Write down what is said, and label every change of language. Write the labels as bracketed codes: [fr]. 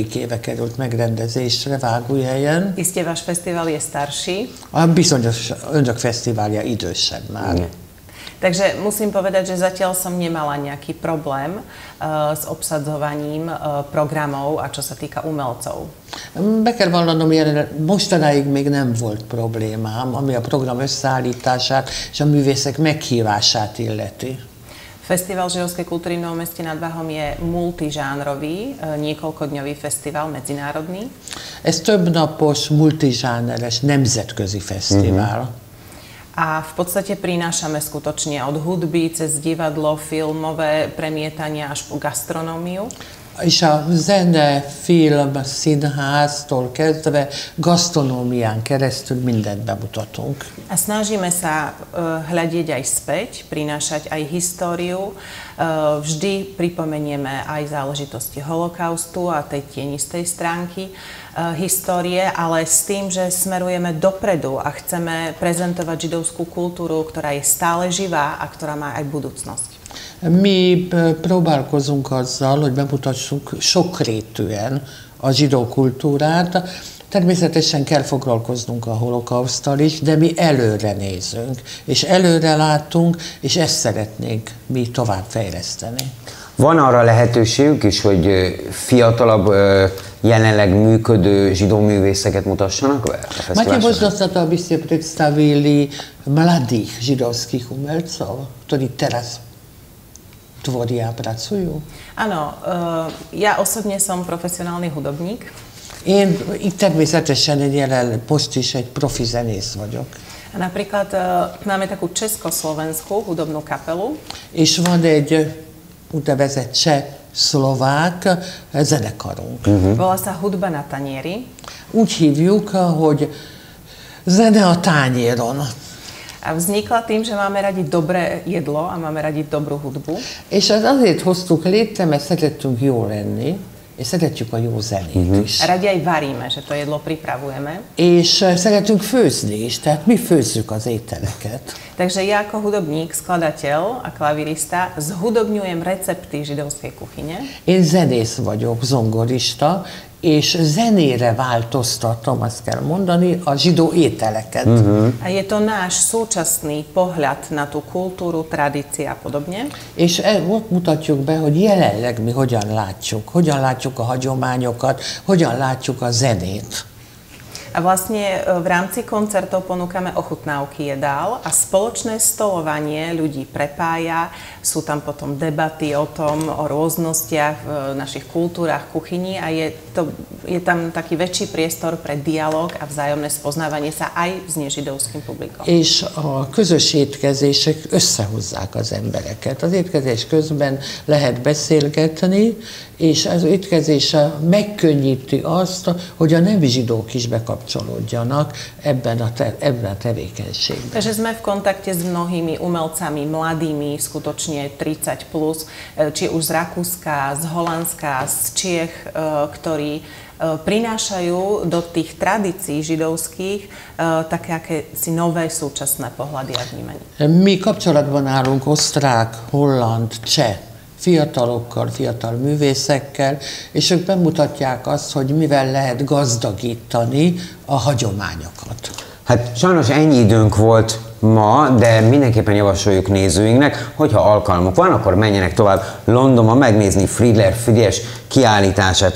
[hu] éve került megrendezésre Vágóhelyen. [sk] Iste váš fesztivál je starší. [hu] A bizonyos önök fesztiválja idősebb már. [sk] Takže musím povedať, že zatiaľ som nemala nejaký problém s obsadzovaním programov a čo sa týka umelcov. [hu] Be kell vallanom, mostanáig még nem volt problémám, ami a program összeállítását és a művészek meghívását illeti. [sk] Fesztivál židovskej kultúry v Novom Meste nad Váhom je multižánrový, niekoľkodňový fesztivál, medzinárodný. [hu] Ez többnapos, multizsáneres, nemzetközi fesztivál. [sk] A v podstate prinášame skutočne od hudby cez divadlo, filmové premietania až po gastronómiu. [hu] És a zene, film, színháztól kezdve gasztronómián keresztül mindent bemutatunk. [sk] A snažíme sa hľadiť aj späť, prinášať aj históriu. Vždy pripomenieme aj záležitosti holokaustu a tej tienistej stránky histórie, ale s tým, že smerujeme dopredu a chceme prezentovať židovskú kultúru, ktorá je stále živá a ktorá má aj budúcnosť. [hu] Mi próbálkozunk azzal, hogy bemutassuk sokrétűen a zsidó kultúrát. Természetesen kell foglalkoznunk a holokauszttal is, de mi előre nézünk, és előre látunk, és ezt szeretnénk mi tovább fejleszteni. Van arra lehetőségük is, hogy fiatalabb, jelenleg működő zsidó művészeket mutassanak be? [pl] Macie możliwość byście przedstawili [sk] mladých židovských umelcov, ktorí teraz tvoria, pracujú? Áno, ja osobne som profesionálny hudobník. [hu] Én itt természetesen most is egy profi zenész vagyok. [sk] A napríklad máme takú československú hudobnú kapelu. [hu] És van egy úgynevezett cseh-szlovák zenekarunk. [sk] Volá sa Hudba na tanieri. [hu] Úgy hívjuk, hogy zene a tányéron. [sk] A vznikla tým, že máme radi dobré jedlo a máme radi dobrú hudbu. [hu] És azért hoztuk létre, mert szeretünk jól lenni, és szeretjük a jó zenét is. [sk] A radi aj varíme, že to jedlo pripravujeme. [hu] És szeretünk főzni is, tehát mi főzzük az ételeket. [sk] Takže ja ako hudobník, skladateľ a klavirista zhudobňujem recepty židovskej kuchyne. [hu] Én zenész vagyok, zongorista, és zenére változtatom, azt kell mondani, a zsidó ételeket. [sk] A je to náš súčasný pohľad na tú kultúru, tradície a podobne. [hu] És ott mutatjuk be, hogy jelenleg mi hogyan látjuk a hagyományokat, hogyan látjuk a zenét. [sk] A vlastne v rámci koncertov ponúkame ochutnávky jedál a spoločné stolovanie ľudí prepája. Sú tam potom debaty o tom, o rôznostiach v našich kultúrach, kuchyni a je tam taký väčší priestor pre dialog a vzájomné spoznávanie sa aj s nežidovským publikom. [hu] És a közös étkezések összehozzák az embereket. Az étkezés közben lehet beszélgetni, és az étkezés megkönnyíti azt, hogy a nem zsidók is bekapcsolódnak bekapcsolódjanak ebben a tevékenységben. [sk] Takže sme v kontakte s mnohými umelcami, mladými, skutočne 30+, či už z Rakúska, z Holandska, z Čiech, ktorí prinášajú do tých tradícií židovských také akési nové súčasné pohľady a vnímanie. [hu] Mi kapcsolatban állunk osztrák, holland, cseh fiatalokkal, fiatal művészekkel, és ők bemutatják azt, hogy mivel lehet gazdagítani a hagyományokat. Hát sajnos ennyi időnk volt ma, de mindenképpen javasoljuk nézőinknek, hogyha alkalmuk van, akkor menjenek tovább Londonba megnézni Friedler Frigyes kiállítását.